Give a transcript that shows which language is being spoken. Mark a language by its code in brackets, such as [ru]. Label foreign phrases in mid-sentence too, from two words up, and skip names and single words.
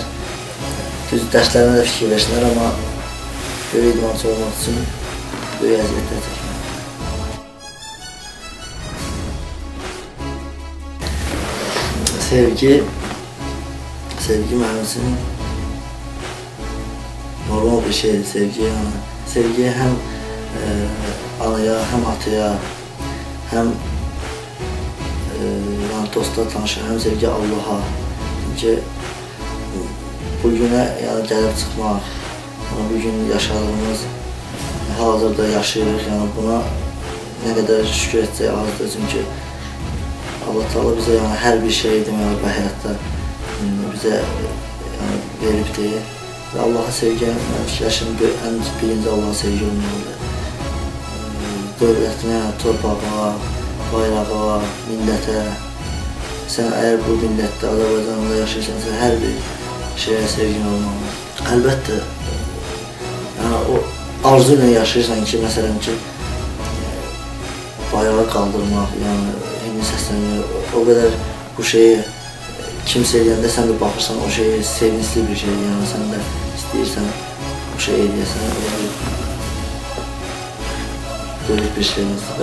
[az] Düz dərslərinə də fikir versinlər, amma böyük idmançı olmaq üçün böyük əziyyətlər çəkmək. Sevgi mənim üçün normal bir şeydir sevgi. [tr] Yani sevgi hem anaya, hem ataya, hem yani dosta, tanışa, hem sevgi Allah'a. [az] Çünkü bugüne yani gəlib çıxmaq, yani bugün yaşadığımız hazırda yaşayırıq. Yani [tr] buna ne kadar [az] şükür etsək azdır. Çünkü Allah Teala bize yani her bir şey deməli bu həyatda bize yani veribdir. [tr] Ve Allah'a sevgi, [az] mən fikirləşim ən birinci Allah'a sevgi olmalıdır. Dövlətinə, torpağa, bayrağa, millətə. Sən eğer bu millətdə, Azərbaycanda yaşayırsansa her bir şeye sevgin olmalı. Əlbəttə, yani o arzu ile yaşayırsan ki, məsələn ki, bayrağı kaldırmaq, yani himni səslənmək, [tr] o kadar [az] bu şeyi kimsə eləyəndə sən də baxırsan, o şey sevincli bir şey, yani sən də istəyirsən o şey eləyəsən, böyük bir sevinclidir.